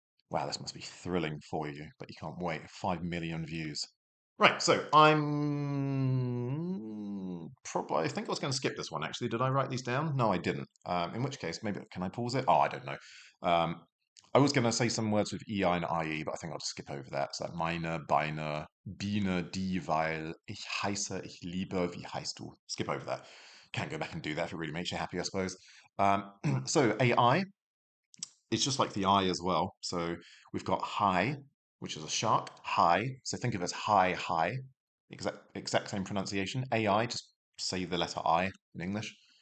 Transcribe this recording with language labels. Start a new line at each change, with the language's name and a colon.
English: Wow, this must be thrilling for you, but you can't wait. 5 million views. Right, so I'm probably, I think I was going to skip this one actually. Did I write these down? No, I didn't. In which case, maybe, can I pause it? Oh, I don't know. Um, I was going to say some words with EI and IE, but I think I'll just skip over that.
German: So meine, Beine, Biene, die, weil, ich heiße, ich liebe, wie heißt du?
English: Skip over that. Can go back and do that if it really makes you happy, I suppose. So AI, it's just like the I as well. So we've got hi, which is a shark. Hi. So think of it as hi, hi. Exact same pronunciation. AI, just say the letter I in English.